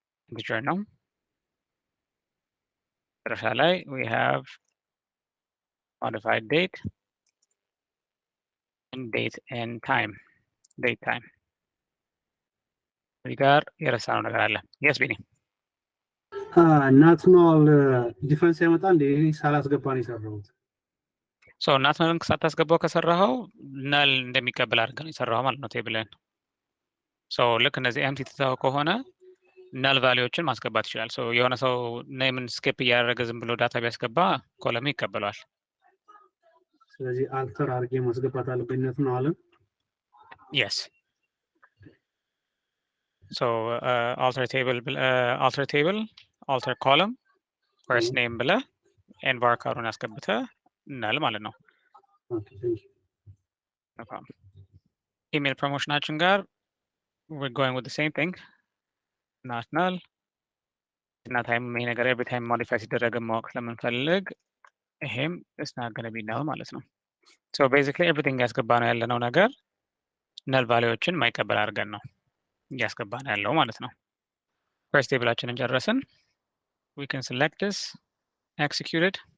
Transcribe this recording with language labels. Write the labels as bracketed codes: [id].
[en] integer ነው መጨረሻ ላይ we have modified date and date and time date time [am] እዚህ ጋር የረሳነው ነገር አለ [en] yes ቢኒ [am] not null ዲፈረንስ ያመጣ እንደ እኔ ሳላስገባ ነው የሰራሁት so not null ሳታስገባው ከሰራኸው null እንደሚቀበል አድርገህ ነው የሰራኸው ማለት ነው ቴብልን so ልክ እነዚህ empty ትተኸው ከሆነ null ቫልዩዎችን ማስገባት ይችላል so የሆነ ሰው ኔምን ስኪፕ እያደረገ ዝም ብሎ ዳታ ቢያስገባ ኮለም ይቀበላል ስለዚህ አልተር አድርጌ ማስገባት አለብኝነት ነው አለ [en] yes so alter table alter column first name ብለ nvarchar-ን [am] አስገብተህ null ማለት ነው [en] okay thank you [am] no problem email promotion-አችን ጋር [en] we're going with the same thing [am] not null እና ታይም ይሄ ነገር every time modify ሲደረግ ማወቅ ስለምንፈልግ ይሄም [en] is not going to be null [am] ማለት ነው so basically everything ያስገባ ነው ያለነው ነገር null ቫልዩዎችን ማይቀበል አድርገን ነው ያስገባ ነው ያለው ማለት ነው first tableአችንን ጨረስን [en] we can select this executed